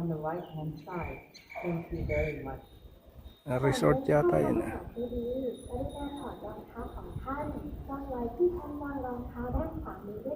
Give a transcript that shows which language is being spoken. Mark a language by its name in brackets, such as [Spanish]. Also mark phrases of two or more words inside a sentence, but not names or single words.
[English] On the right hand side. Thank you very much. [Filipino] Resort yata yun, ah. [Thai] กรุณาถอดรองเท้าของท่านวางไว้ที่ชั้นวางรองเท้าด้านขวามือด้วย